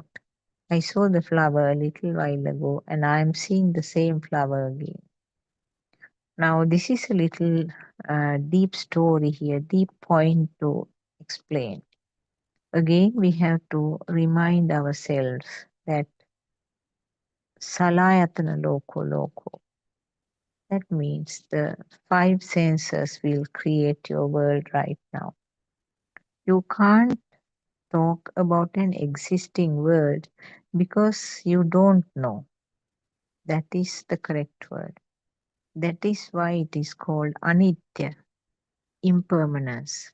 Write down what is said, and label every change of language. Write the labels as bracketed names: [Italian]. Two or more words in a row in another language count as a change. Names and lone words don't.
[English] I saw the flower a little while ago, and I'm seeing the same flower again. Now, this is a little deep story here, deep point to explain. Again, we have to remind ourselves that [Pali] salayatana loko loko. [English] That means the five senses will create your world right now. You can't talk about an existing world because you don't know. That is the correct word. That is why it is called anitya, impermanence.